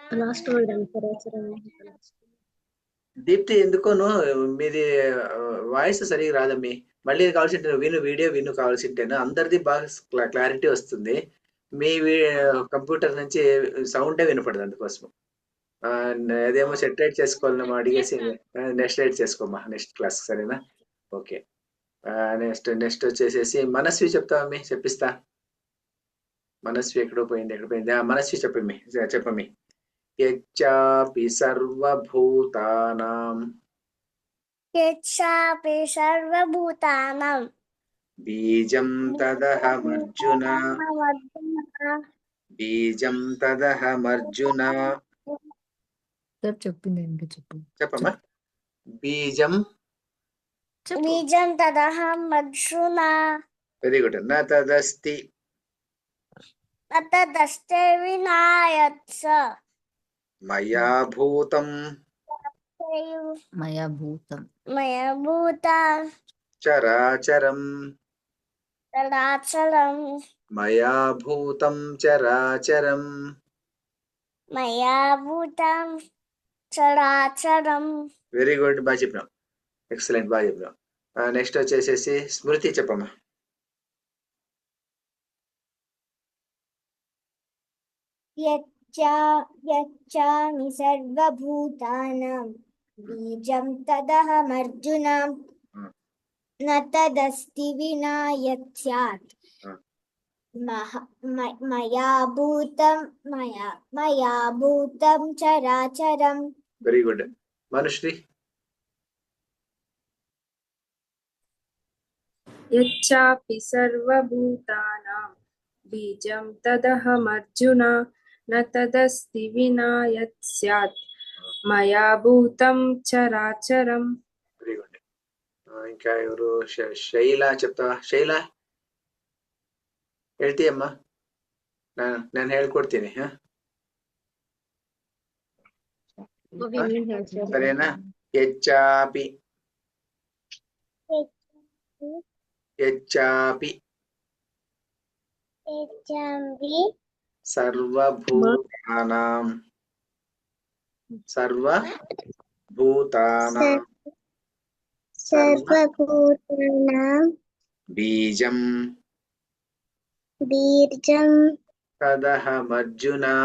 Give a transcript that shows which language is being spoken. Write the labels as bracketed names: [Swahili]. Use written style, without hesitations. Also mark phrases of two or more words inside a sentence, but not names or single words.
[English] last word [Telugu] ఏం చరాచరం దీప్తి ఎందుకోను మీది వాయిస్ సరిగా రాదమ్మి. మళ్ళీ కావాల్సింటే విను, వీడియో విను కావాల్సింటేను. అందరిది బాగా క్లారిటీ వస్తుంది. మీ కంప్యూటర్ నుంచి సౌండే వినపడదు. అందుకోసం అదేమో సెటరేట్ చేసుకోవాలమ్మా. అడిగేసి నెక్స్ట్ రైట్ చేసుకోమ్మా [English] next class. [Telugu] సరేనా? ఓకే. నెక్స్ట్ వచ్చేసేసి మనస్వి చెప్తావమ్మి. చెప్పిస్తా. మనస్వి ఎక్కడో పోయింది. ఎక్కడ పోయింది? మనస్వి చెప్పమ్మి. [Sanskrit] యచ్చాపి సర్వభూతానాం यच्चापि सर्वभूतानां बीजं तदहमर्जुन बीजं तदहमर्जुन [Telugu] చెప్పింది ఇంకా చెప్పు చెప్పమ్మా బీజం [Sanskrit] बीजं तदहमर्जुन [English] very good [Sanskrit] న తదస్తి न तदस्ति विना यत्स మయా భూతం మయా భూతం मया भूतं చరాచరం चराचरं మయా భూతం చరాచరం मया भूतं चराचरं [English] very good [Telugu] బాగా చెప్పినాం [English] excellent [Telugu] బాగా చెప్పినాం నెక్స్ట్ వచ్చేసేసి స్మృతి చెప్పమ్మా [Sanskrit] यच्चामि सर्वभूतानां बीजं तदहमर्जुन न तदस्ति विना यत् स्यात् मया भूतं चराचरं [English] very good Manushri [Sanskrit] యచ్చాపి సర్వభూతానాం బీజం తదహమర్జున న తదస్తి వినా యత్ స్యాత్ మయా భూతం చరాచరం. [English] very good [Telugu] ఇంకా ఎవరు శైల చెప్తావా శైల [Kannada] ಹೇಳ್ತೀಯಮ್ಮ ನಾನು ಹೇಳ್ಕೊಡ್ತೀನಿ ಸರಿನಾ [Telugu] ಯಚ್ಚಾಪಿ [Sanskrit] ಸರ್ವಭೂತಾನಾಂ ಬೀಜಂ ತದಹಮರ್ಜುನ